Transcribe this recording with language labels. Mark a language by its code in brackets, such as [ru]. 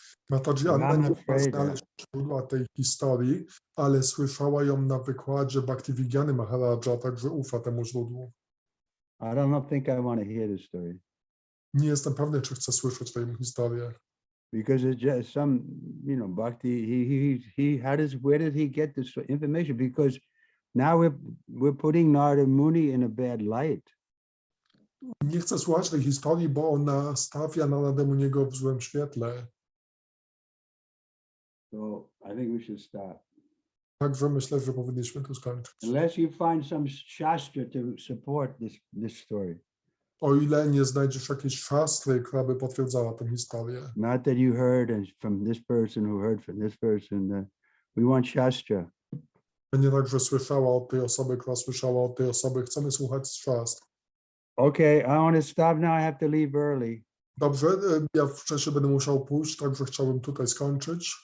[pl] Mataji Anna nie mogła znaleźć źródła tej historii, ale słyszała ją na wykładzie Bhaktivedanta Maharaja, także ufa temu źródłu. [en] I don't think I want to hear this story. [pl] Nie jestem pewny, czy chcę słyszeć tę historię. [en] Because it's just some, Bhakti, where did he get this information? Because now we're putting Narada Muni in a bad light. [pl] Nie chcę słuchać tej historii, bo ona stawia Narada Muniego w złym świetle. [en] So I think we should stop. [pl] Także myślę, że powinniśmy tu skończyć. [en] Unless you find some shastra to support this story. [pl] O ile nie znajdziesz jakiejś szastry, która by potwierdzała tę historię. [en] Not that you heard from this person who heard from this person. We want shastra. [pl] Nie tak, że słyszała od tej osoby, która słyszała od tej osoby. Chcemy słuchać szastr. [en] Okay, I want to stop now. I have to leave early. [pl] Dobrze, ja wcześniej będę musiał pójść, także chciałbym tutaj skończyć.